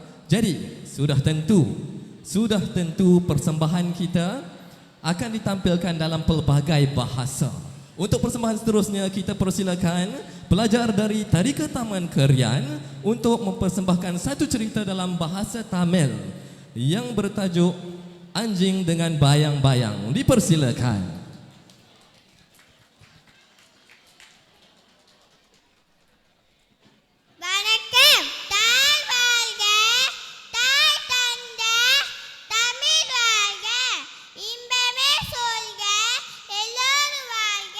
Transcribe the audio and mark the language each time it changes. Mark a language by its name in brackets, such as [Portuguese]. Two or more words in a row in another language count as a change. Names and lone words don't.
[Malay] Jadi, sudah tentu persembahan kita akan ditampilkan dalam pelbagai bahasa. Untuk persembahan seterusnya, kita persilakan pelajar dari Tadika Taman Kerian untuk mempersembahkan satu cerita dalam bahasa Tamil yang bertajuk Anjing dengan Bayang-Bayang. Dipersilakan. [Tamil] வணக்கம். தாய் வாழ்க, தாய் தந்த தமிழ் வாழ்க, இன்பமே சொல்க, எல்லோரும் வாழ்க.